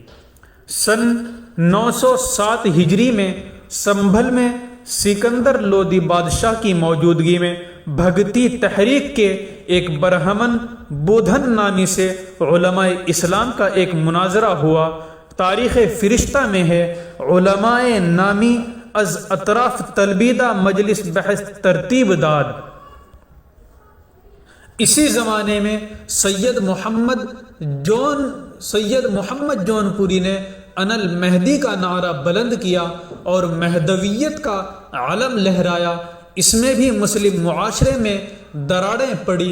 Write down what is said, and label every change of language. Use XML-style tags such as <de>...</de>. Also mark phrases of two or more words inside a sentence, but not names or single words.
<ur>سن 907 ہجری میں سنبھل میں سکندر لودھی بادشاہ کی موجودگی میں بھگتی تحریک کے ایک برہمن بودھن نامی سے علماء اسلام کا ایک مناظرہ ہوا۔</ur> <fa>تاریخ فرشتہ</fa> <ur>میں ہے،</ur> <fa>علماء نامی از اطراف تلبیدہ مجلس بحث ترتیب داد۔</fa> <ur>اسی زمانے میں سید محمد جون پوری نے</ur> <ar>انا المہدی</ar> <ur>کا نعرہ بلند کیا اور مہدویت کا علم لہرایا۔ اس میں بھی مسلم معاشرے میں دراڑیں پڑی۔</ur>